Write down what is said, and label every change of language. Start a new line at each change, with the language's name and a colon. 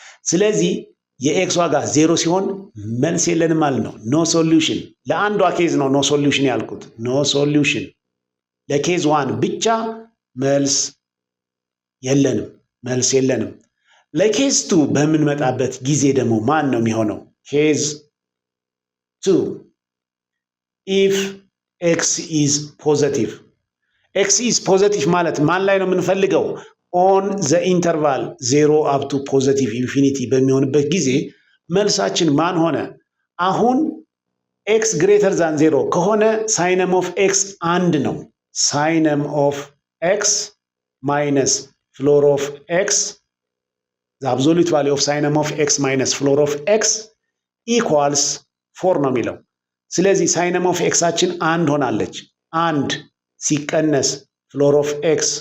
Amharic: ስለዚህ የኤክስ ዋጋ 0 ሲሆን መልስ የለንም ማለት ነው። ኖ ሶሉሽን ለአንዷ ኬዝ ነው ኖ ሶሉሽን ያልኩት። ኖ ሶሉሽን ለኬዝ 1 ብቻ መልስ የለንም። ለኬዝ 2 በምንመጣበት ጊዜ ደግሞ ማን ነው የሚሆነው? ኬዝ 2
English: if x is positive
Amharic: x is positive ማለት ማን ላይ ነው የምንፈልገው?
English: on the interval 0 up to positive infinity
Amharic: በሚሆንበት ጊዜ መልሳችን ማን ሆነ?
English: አሁን x greater than 0 ከሆነ signum of x 1 ነው። signum of x minus floor of x the absolute value of signum of x minus floor of x equals 4 ነው የሚለው። ስለዚህ signum of x አችን 1 ሆናለች። 1 ሲቀነስ floor of x